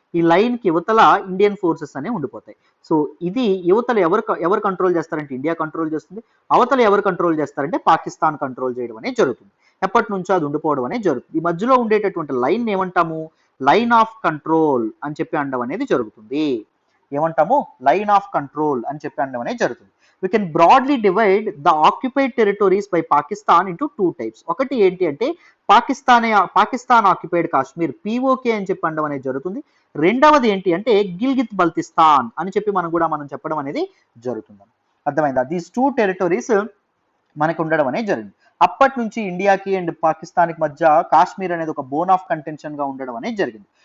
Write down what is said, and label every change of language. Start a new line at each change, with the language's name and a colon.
Telugu: ఈ లైన్ కి యువతల ఇండియన్ ఫోర్సెస్ అనేవి ఉండిపోతాయి. సో ఇది యువతలు ఎవరు కంట్రోల్ చేస్తారంటే ఇండియా కంట్రోల్ చేస్తుంది, అవతల ఎవరు కంట్రోల్ చేస్తారంటే పాకిస్తాన్ కంట్రోల్ చేయడం అనేది జరుగుతుంది. ఎప్పటి నుంచో అది ఉండిపోవడం అనేది జరుగుతుంది. ఈ మధ్యలో ఉండేటటువంటి లైన్ ఏమంటాము, లైన్ ఆఫ్ కంట్రోల్ అని చెప్పి అనడం అనేది జరుగుతుంది. ఏమంటాము, లైన్ ఆఫ్ కంట్రోల్ అని చెప్పి అనడం అనేది జరుగుతుంది.
English: We can broadly divide the occupied territories by Pakistan into two types.
Telugu: ఒకటి ఏంటి అంటే పాకిస్తాన్ ఆక్యుపైడ్ కాశ్మీర్, పిఓకే అని చెప్పి అనడం అనేది జరుగుతుంది. రెండవది ఏంటి అంటే గిల్గిత్ బల్తిస్తాన్ అని చెప్పి మనం చెప్పడం అనేది జరుగుతుంది. అర్థమైందా?
English: these two territories
Telugu: మనకు ఉండడం అనేది జరిగింది. అప్పటి నుంచి ఇండియాకి అండ్ పాకిస్తాన్కి మధ్య కాశ్మీర్ అనేది ఒక బోన్ ఆఫ్ కంటెన్షన్ గా ఉండడం అనేది జరిగింది.